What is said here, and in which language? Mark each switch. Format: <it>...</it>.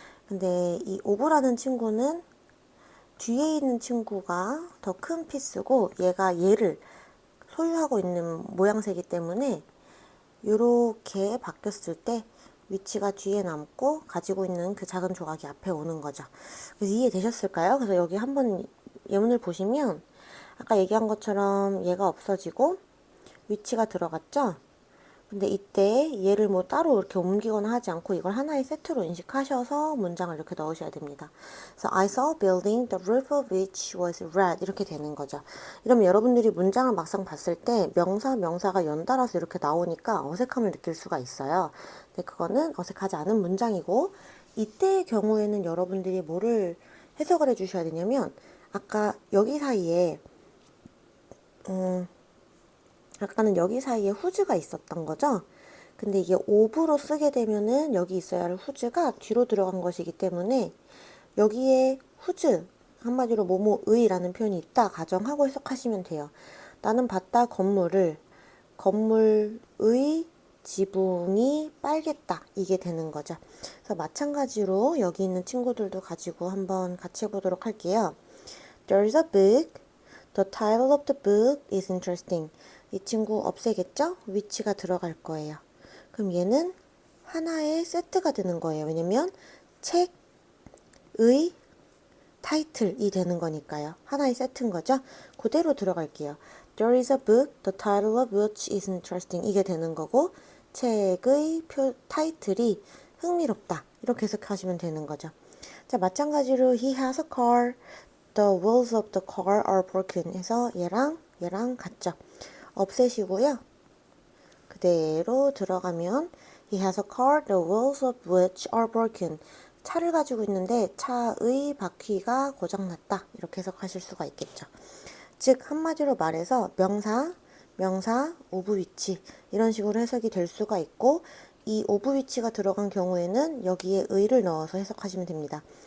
<ko>근데 이 오브라는 친구는 뒤에 있는 친구가 더 큰 피스고 얘가 얘를 소유하고 있는 모양새이기 때문에 이렇게 바뀌었을 때 위치가 뒤에 남고 가지고 있는 그 작은 조각이 앞에 오는 거죠. 그래서 이해되셨을까요? 그래서 여기 한번 예문을 보시면 아까 얘기한 것처럼 얘가 없어지고 위치가 들어갔죠? 근데 이때 얘를 뭐 따로 이렇게 옮기거나 하지 않고 이걸 하나의 세트로 인식하셔서 문장을 이렇게 넣으셔야 됩니다. 그래서</ko> <en>I saw a building, the roof of which was red</en> <ko>이렇게 되는 거죠. 이러면 여러분들이 문장을 막상 봤을 때 명사가 연달아서 이렇게 나오니까 어색함을 느낄 수가 있어요. 근데 그거는 어색하지 않은 문장이고 이때의 경우에는 여러분들이 뭐를 해석을 해주셔야 되냐면 아까 여기 사이에 아까는 여기 사이에 후즈가 있었던 거죠. 근데 이게 오브로 쓰게 되면은 여기 있어야 할 후즈가 뒤로 들어간 것이기 때문에 여기에 후즈, 한마디로 뭐뭐의라는 표현이 있다 가정하고 해석하시면 돼요. 나는 봤다 건물을, 건물의 지붕이 빨갰다 이게 되는 거죠. 그래서 마찬가지로 여기 있는 친구들도 가지고 한번 같이 해보도록 할게요.</ko> <en>There's a book. The title of the book is interesting.</en> <ko>이 친구 없애겠죠? 위치가 들어갈 거예요. 그럼 얘는 하나의 세트가 되는 거예요. 왜냐면 책의 타이틀이 되는 거니까요. 하나의 세트인 거죠. 그대로 들어갈게요.</ko> <en>There is a book, the title of which is interesting.</en> <ko>이게 되는 거고 책의 타이틀이 흥미롭다. 이렇게 해석하시면 되는 거죠. 자, 마찬가지로</ko> <en>he has a car, the wheels of the car are broken</en> <ko>해서 얘랑 같죠. 없애시고요. 그대로 들어가면</ko> <en>he has a car, the wheels of which are broken.</en> <ko>차를 가지고 있는데 차의 바퀴가 고장났다. 이렇게 해석하실 수가 있겠죠. 즉 한마디로 말해서 명사, 오브 위치 이런 식으로 해석이 될 수가 있고 이 오브 위치가 들어간 경우에는 여기에 의를 넣어서 해석하시면 됩니다.</ko>